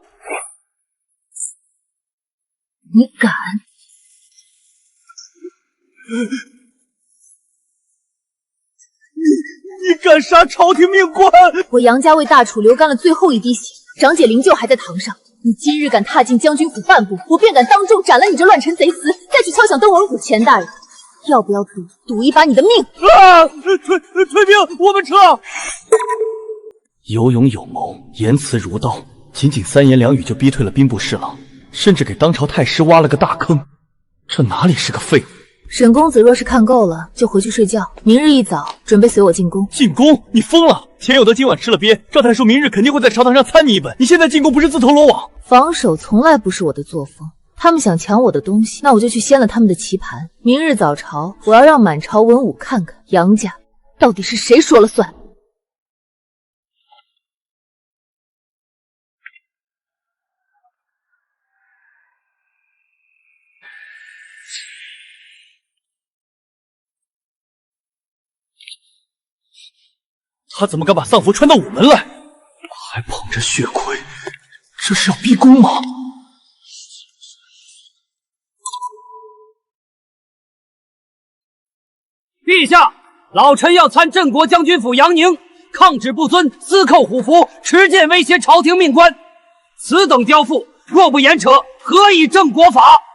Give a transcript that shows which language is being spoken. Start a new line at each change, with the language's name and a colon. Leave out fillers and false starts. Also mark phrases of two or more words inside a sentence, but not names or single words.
Chinese: 你敢？你敢杀朝廷命官！我杨家为大楚流干了最后一滴血，长姐灵柩还在堂上。你今日敢踏进将軍府半步，我便敢當眾斬了你這亂臣賊子，再去敲響鄧文虎錢大人。要不要賭一把你的命？啊！退兵，我們撤！有勇有謀，言辭如刀，僅僅3言2語就逼退了兵部侍郎，甚至給當朝太師挖了個大坑。這哪裡是個廢物？沈公子若是看夠了，就回去睡覺。明日一早準備隨我進宮。進宮？你瘋了！錢有德今晚吃了鱉，趙太叔明日肯定會在朝堂上參你一本。你現在進宮不是自投羅網？防守從來不是我的作風。他們想搶我的東西，那我就去掀了他們的棋盤。明日早朝，我要讓滿朝文武看看楊家到底是誰說了算。他怎麼敢把喪服穿到午門來？還捧着血盔，這是要逼宮嗎？陛下，老臣要參鎮國將軍府楊寧，抗旨不遵，私扣虎符，持劍威脅朝廷命官。此等刁婦，若不嚴懲，何以正國法？